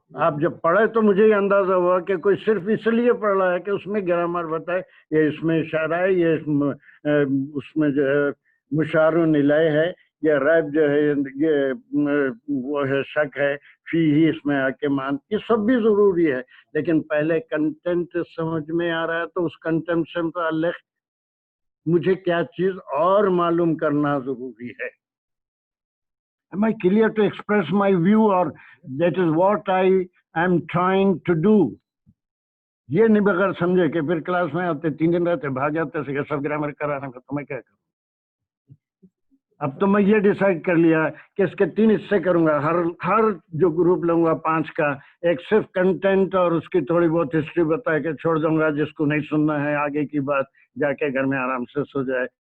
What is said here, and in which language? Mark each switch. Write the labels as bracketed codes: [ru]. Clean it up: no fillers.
[hi] आप जब पढ़े तो मुझे ये अंदाजा हुआ कि कोई सिर्फ इसलिए पढ़ रहा है कि उसमें ग्रामर बताए, ये इसमें इशारा है, ये उसमें जो है मुशारुन इलैह है, ये रैब जो है, ये वो है शक है, फी ही इसमें आके मान, ये सब भी जरूरी है, लेकिन पहले कंटेंट समझ में आ रहा है तो उस कंटेंट से मुताल्लिक़ मुझे क्या चीज और मालूम करना जरूरी है। [en] Am I clear to express my view, or that is what I am trying to do? [hi] ये नहीं बगैर समझे कि फिर क्लास में आते 3 दिन रहते भाग जाते से सब ग्रामर कराने का, तो मैं क्या करूं? अब तो मैं ये डिसाइड कर लिया कि इसके 3 हिस्से करूंगा, हर जो ग्रुप लूंगा 5 का, एक सिर्फ कंटेंट और उसकी थोड़ी बहुत हिस्ट्री बता के छोड़ दूंगा, जिसको नहीं सुनना है आगे की बात जाके घर में आराम से सो जाए।